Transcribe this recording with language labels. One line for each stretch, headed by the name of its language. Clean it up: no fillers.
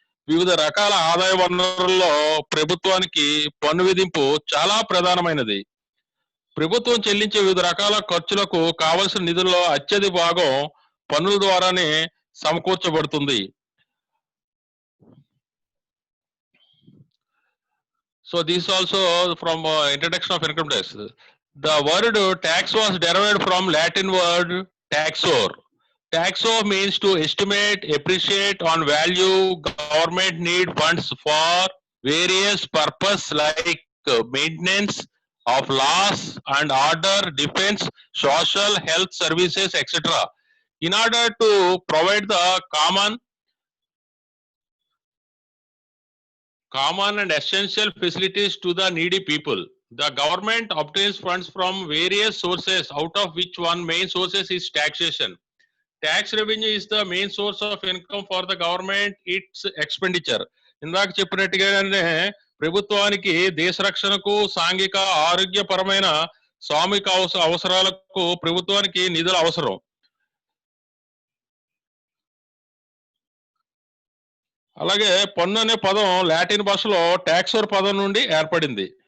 Telugu: వివిధ రకాల ఆదాయ వనరుల్లో ప్రభుత్వానికి పన్ను విధింపు చాలా ప్రధానమైనది. ప్రభుత్వం చెల్లించే వివిధ రకాల ఖర్చులకు కావలసిన నిధుల్లో అత్యధిక భాగం పన్నుల ద్వారానే సమకూర్చబడుతుంది.
English: So this also from introduction of income tax. The word tax was derived from Latin word taxor. Taxo means to estimate, appreciate on value. Government need funds for various purpose like maintenance of laws and order, defense, social, health services, etc. In order to provide the common and essential facilities to the needy people, the government obtains funds from various sources, out of which one main sources is taxation. Tax revenue is the main source of income for the government, its expenditure.
Telugu: ఇందాక చెప్పినట్టుగానే ప్రభుత్వానికి దేశ రక్షణకు, సాంఘిక ఆరోగ్యపరమైన సామూహిక అవసరాలకు ప్రభుత్వానికి నిధులు అవసరం. అలాగే పన్ను అనే పదం లాటిన్ భాషలో టాక్సోర్ పదం నుండి ఏర్పడింది.